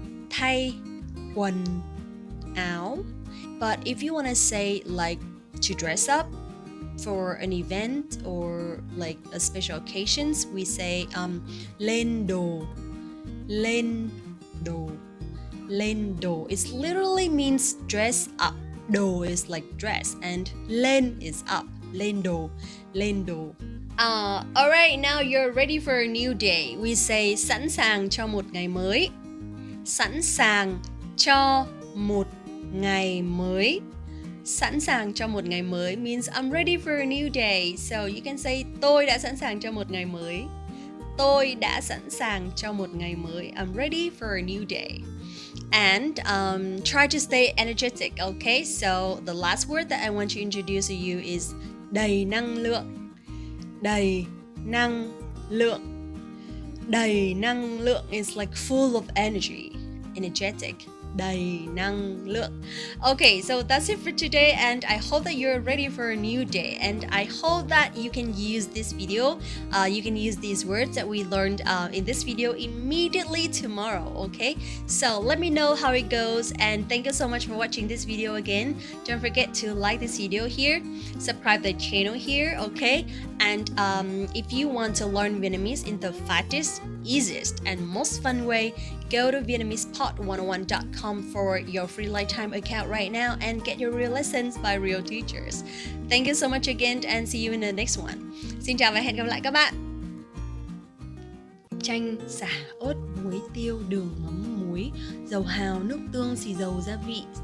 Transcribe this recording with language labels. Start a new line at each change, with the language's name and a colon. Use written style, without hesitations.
Vietnamese: Thay quần áo.
English: But if you wanna say like to dress up for an event or like a special occasions, we say
Vietnamese: lên đồ. Lên đồ. Lên đồ.
English: It literally means dress up. Đồ is like dress and lên is up.
Vietnamese: Lên đồ. Lên đồ.
English: Alright, now you're ready for a new day. We say
Vietnamese: sẵn sàng cho một ngày mới. Sẵn sàng cho một ngày mới. Sẵn sàng cho một ngày mới
English: means I'm ready for a new day. So you can say
Vietnamese: tôi đã sẵn sàng cho một ngày mới. Tôi đã sẵn sàng cho một ngày mới.
English: I'm ready for a new day. And try to stay energetic, okay? So the last word that I want to introduce to you is
Vietnamese: đầy năng lượng. Đầy năng lượng. Đầy năng lượng
English: is like full of energy, energetic.
Vietnamese: Đầy năng lượng.
English: Okay, so that's it for today, and I hope that you're ready for a new day, and I hope that you can use this video, you can use these words that we learned in this video immediately tomorrow, okay? So let me know how it goes, and thank you so much for watching this video again. Don't forget to like this video here, subscribe the channel here, okay? And if you want to learn Vietnamese in the fastest, easiest, and most fun way, go to VietnamesePod101.com for your free lifetime account right now and get your real lessons by real teachers. Thank you so much again and see you in the next one.
Vietnamese: Xin chào và hẹn gặp lại các bạn. Chanh, sả, ớt, muối, tiêu, đường, mắm, muối, dầu hào, nước tương, xì dầu, gia vị.